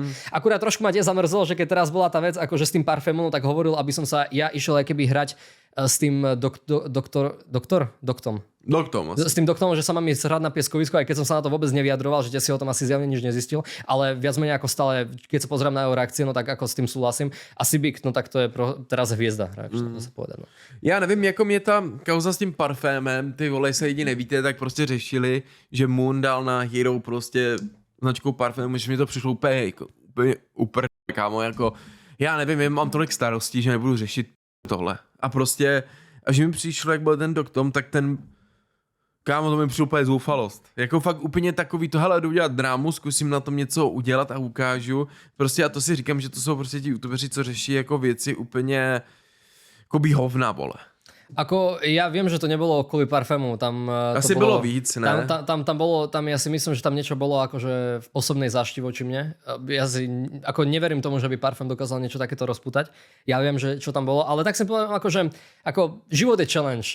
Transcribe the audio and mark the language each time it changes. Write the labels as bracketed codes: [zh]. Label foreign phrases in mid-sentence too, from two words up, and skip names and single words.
[sk] Akurát trošku ma tiež zamrzelo, že keď teraz bola tá vec akože s tým parfémom, tak hovoril, aby som sa ja išiel aj keby hrať s tým doktom. S tým doktorom, že sa mám ísť hrať na pieskovisku, aj keď som sa na to vôbec nevyjadroval, že si o tom asi zjavne nič nezistil, ale viac menej ako stále, keď sa pozriem na jeho reakcie, no tak ako s tým súhlasím. A Sibik, no tak to je teraz hviezda, to sa povedať. No. [cs] Já nevím, jako mě ta kauza s tím parfémem, ty vole, se lidi nevíte, tak prostě řešili, že Moon dal na Hero prostě značkou parfému, že mi to přišlo úplně kámo, jako já nevím, já mám tolik starostí, že nebudu řešit tohle. A prostě, a že mi přišlo, jak byl ten doktor, tak ten kámo, to mi přišlo úplně zoufalost. Jako fakt úplně takový to, hele, jdu udělat drámu, zkusím na tom něco udělat a ukážu. Prostě a to si říkám, že to jsou prostě ti youtubeři, co řeší jako věci úplně jako hovna, vole. [sk] Ako ja viem, že to nebolo kvôli parfému, tam asi to bolo víc, ne? Tam ja si myslím, že tam niečo bolo akože v osobnej zášti voči mne. Ja si ako neverím tomu, že by parfém dokázal niečo takéto rozputať. Ja viem, že čo tam bolo, ale tak si poviem akože ako život je challenge.